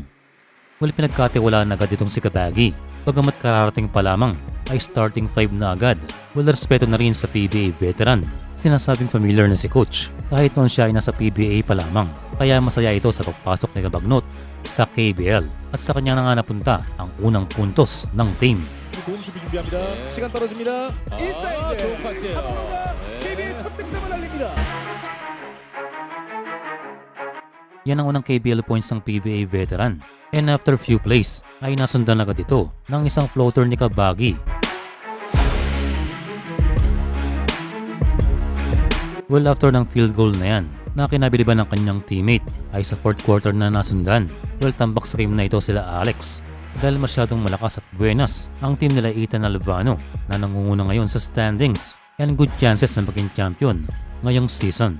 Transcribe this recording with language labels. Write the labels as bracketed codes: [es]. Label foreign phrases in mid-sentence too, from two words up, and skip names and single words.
[tl] Well, pinagkatiwalaan agad itong si Kabagi. Bagamat kararating pa lamang ay starting 5 na agad. Well, respeto na rin sa PBA veteran. Sinasabing familiar na si coach kahit noon siya ay nasa PBA pa lamang. Kaya masaya ito sa pagpasok ni Cabagnot sa KBL at sa kanya na nga napunta ang unang puntos ng team. [ko] 좋은 수비 준비합니다. 시간 떨어집니다. 인사이드. 좋은 파스예요. KBL 첫 득점을 날립니다. [tl] Yan ang unang KBL points ng PBA veteran. [en] And after few plays [tl] ay nasundan agad ito ng isang floater ni Kabagi. Well, after ng [en] field goal [tl] na yan, na kinabiliban ng kanyang teammate ay sa [en] fourth quarter [tl] na nasundan. Well, tambak sa game na ito sila Alex dahil masyadong malakas at buenas ang team nila Ethan Albano na nangunguna ngayon sa standings [en] and good chances [tl] na maging champion ngayong season.